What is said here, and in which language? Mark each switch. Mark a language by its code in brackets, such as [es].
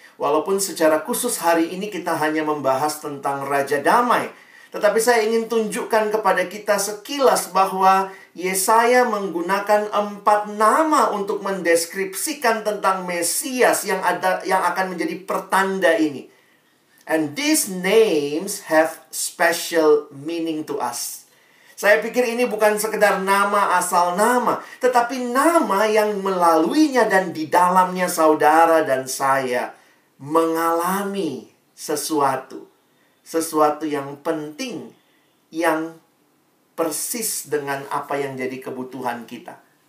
[id] Walaupun secara khusus hari ini kita hanya membahas tentang Raja Damai, tetapi saya ingin tunjukkan kepada kita sekilas bahwa Yesaya menggunakan 4 nama untuk mendeskripsikan tentang Mesias yang akan menjadi pertanda ini. [en] And these names have special meaning to us. [id] Saya pikir ini bukan sekedar nama asal nama, tetapi nama yang melaluinya dan di dalamnya saudara dan saya mengalami sesuatu. Sesuatu yang penting, yang persis dengan apa yang jadi kebutuhan kita.